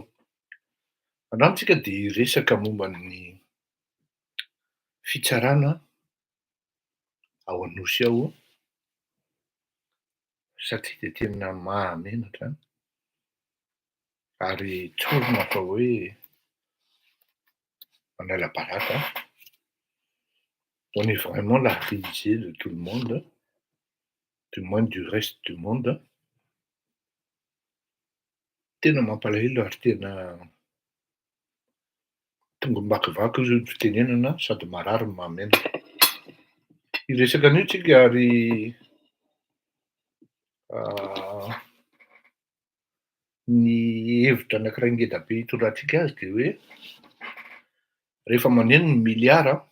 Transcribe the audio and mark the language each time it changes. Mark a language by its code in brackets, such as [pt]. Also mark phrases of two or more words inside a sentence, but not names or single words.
[mg] Androany tsika dia hiresaka momba ny fitsarana ao Anosy ao, satria dia tena mahamenatra ary tsorona fa hoe manala baraka. [fr] On est vraiment la risée de tout le monde, du moins du reste du monde. [mg] Tena mampalahelo ary tena tonga makivaky izy ny fitenenana sady marary ny mahamenatra. Hiresaka an'io tsika ary ny hevitra anankiray ngeda be hitondratsika azy dia hoe rehefa maneno ny miliara,